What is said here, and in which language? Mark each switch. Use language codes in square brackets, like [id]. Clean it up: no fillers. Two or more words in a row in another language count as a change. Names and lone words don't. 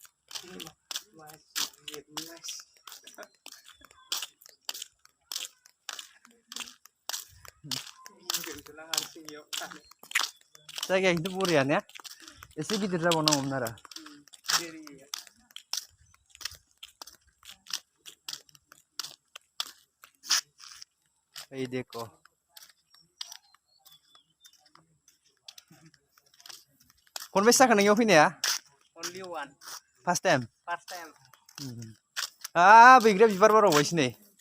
[brx] जायगाया खिन्थु बरियानो एसे गिदिर जाबावनांगौमोन आरो ओइ देखो खनबेसे जाखो नोंनियाव फैनाया [en] Only one. first time First time. [brx] बैग्रिया बिबार बारबावबायसो नै